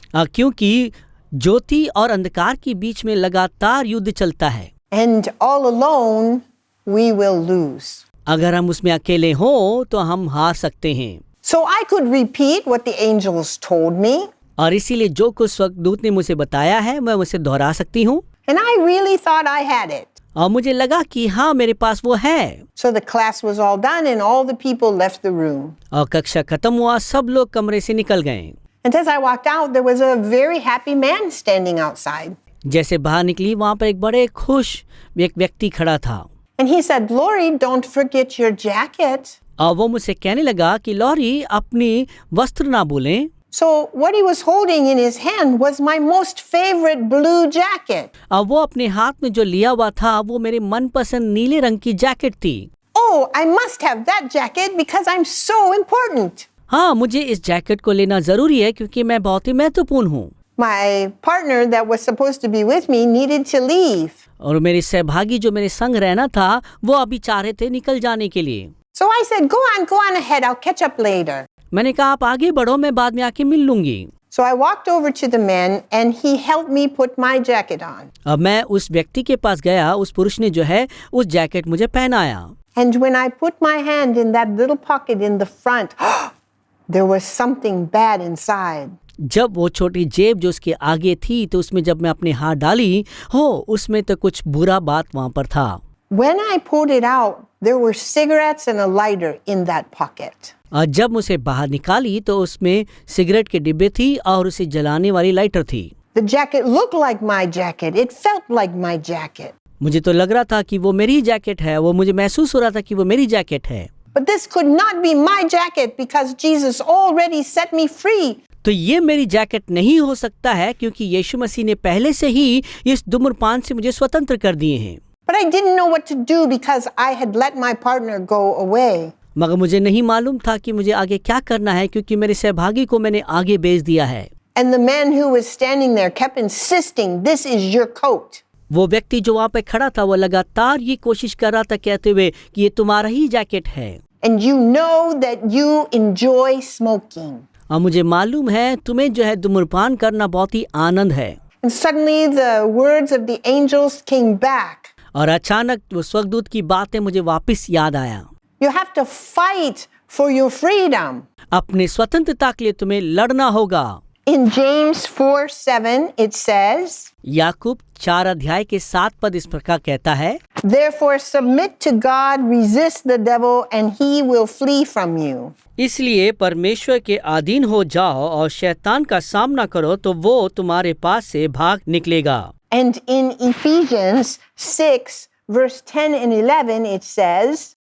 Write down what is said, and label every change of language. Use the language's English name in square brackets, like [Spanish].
[Hindi] क्योंकि ज्योति और अंधकार के बीच में लगातार युद्ध चलता है। [English] And all alone, we will lose. [Hindi] अगर हम उसमें अकेले हों तो हम हार सकते हैं। [English] So I could repeat what the angels told me. [Hindi] और इसीलिए जो कुछ स्वर्गदूत ने मुझे बताया है मैं उसे दोहरा सकती हूँ। [English] And I really thought I had it. [Hindi] और मुझे लगा कि हाँ मेरे पास वो है। [English] So the class was all done and all the people left the room. [Hindi] और कक्षा खत्म हुआ, सब लोग कमरे से निकल गए। [English] And as I walked out, there was a very happy man standing outside. [Hindi] जैसे बाहर निकली वहाँ पर एक बड़े खुश एक व्यक्ति खड़ा था। [English] And he said, Lori, don't forget your jacket. [Hindi] और वो मुझसे कहने लगा कि लॉरी अपनी वस्त्र ना भूलें। [English] So what he was holding in his hand was my most favorite blue jacket. [Hindi] और वो अपने हाथ में जो लिया हुआ था वो मेरे मनपसंद नीले रंग की जैकेट थी। [English] Oh, I must have that jacket because I'm so important. [Hindi] हाँ, मुझे इस जैकेट को लेना जरूरी है क्योंकि मैं बहुत ही महत्वपूर्ण हूँ। [English] My partner that was supposed to be with me needed to leave. [Hindi] और मेरे सहभागी जो मेरे संग रहना था वो अभी चाह रहे थे निकल जाने के लिए। [English] So I said, go on ahead. I'll catch up later. [Hindi] मैंने कहा आप आगे बढ़ो, मैं बाद में आके मिल लूंगी। [English] So I walked over to the man and he helped me put my jacket on. [Hindi] अब मैं उस व्यक्ति के पास गया, उस पुरुष ने जो है उस जैकेट मुझे पहनाया। [English] And when I put my hand in that little pocket in the front, there was something bad inside. [Hindi] जब वो छोटी जेब जो उसके आगे थी तो उसमें जब मैं अपने हाथ डाली उसमें तो कुछ बुरा बात वहां पर था। [English] When I pulled it out, there were cigarettes and a lighter in that pocket. [Hindi] और जब मुझे बाहर निकाली तो उसमें सिगरेट के डिब्बे थी और उसे जलाने वाली लाइटर थी। [English] The jacket looked like my jacket. It felt like my jacket. [Hindi] मुझे तो लग रहा था कि वो मेरी जैकेट है, वो मुझे महसूस हो रहा था कि वो मेरी जैकेट है। [English] But this could not be my jacket because Jesus already set me free. [Hindi] तो ये मेरी जैकेट नहीं हो सकता है क्योंकि यीशु मसीह ने पहले से ही इस धूम्रपान से मुझे स्वतंत्र कर दिए हैं। [English] But I didn't know what to do because I had let my partner go away. [Hindi] मगर मुझे नहीं मालूम था कि मुझे आगे क्या करना है क्योंकि मेरे सहभागी को मैंने आगे भेज दिया है। [English] And the man who was standing there kept insisting, this is your coat. [Hindi] वो व्यक्ति जो वहाँ पे खड़ा था वो लगातार ये कोशिश कर रहा था कहते हुए कि ये तुम्हारा ही जैकेट है। [English] And you know that you enjoy smoking. [Hindi] और मुझे मालूम है तुम्हें जो है धूम्रपान करना बहुत ही आनंद है। [English] And suddenly the words of the angels came back. [Hindi] और अचानक वो स्वर्गदूत की बातें मुझे वापस याद आया। [English] You have to fight for your freedom. [Hindi] अपने स्वतंत्रता के लिए तुम्हें लड़ना होगा। [English] In James 4:7 it says, [Hindi] याकूब 4 अध्याय के 7 पद इस प्रकार कहता है, [English] Therefore submit to God, resist the devil, and he will flee from you. [Hindi] इसलिए परमेश्वर के अधीन हो जाओ और शैतान का सामना करो तो वो तुम्हारे पास से भाग निकलेगा। [English] And in Ephesians 6 verse 10 and 11 it says,